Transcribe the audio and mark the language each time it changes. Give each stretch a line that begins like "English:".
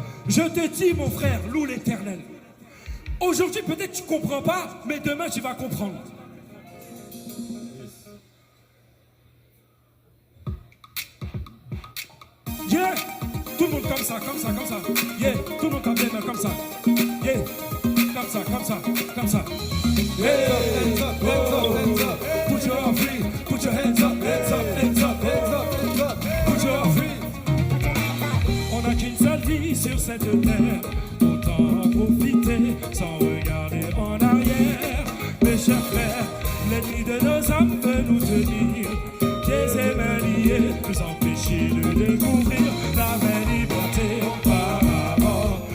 French: Je te dis mon frère, loue l'Éternel. Aujourd'hui peut-être tu ne comprends pas, mais demain tu vas comprendre. Yeah! Tout le monde comme ça, comme ça, comme ça. Yeah! Tout le monde tape les mains comme ça. Yeah! Comme ça, comme ça, comme ça. Yeah!
English: Hands up, hands up, hands up. Put your arms free, put your hands up, hands up, hands up, hands up, hands up. Put your arms free.
French: On n'a qu'une seule vie sur cette terre. Autant en profiter sans regarder en arrière. Mes chers frères, l'ennemi de nos âmes veut nous tenir. Pieds et mains liés, nous empêcher de découvrir la vraie liberté auparavant.